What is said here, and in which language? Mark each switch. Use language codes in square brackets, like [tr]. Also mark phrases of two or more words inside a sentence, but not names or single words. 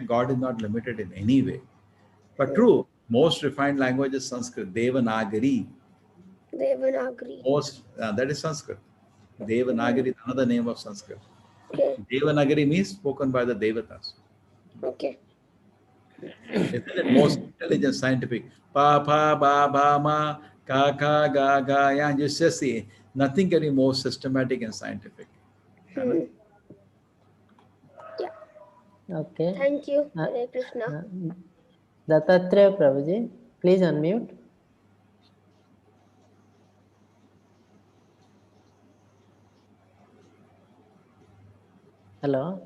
[en] God is not limited in any way. But true, most refined language is Sanskrit. Devanagari. Devanagari. Most that is Sanskrit. Devanagari is another name of Sanskrit. Okay. Devanagari means spoken by the Devatas. Okay. Isn't it most intelligent, scientific? Pa, pa, ba, ba, ma, ka, ka, ga, ga, ya. You just see, nothing can be more systematic and scientific. Hmm. Yeah. Okay. Thank you, Hare Krishna. Dattatreya Prabhuji, please unmute. Hello.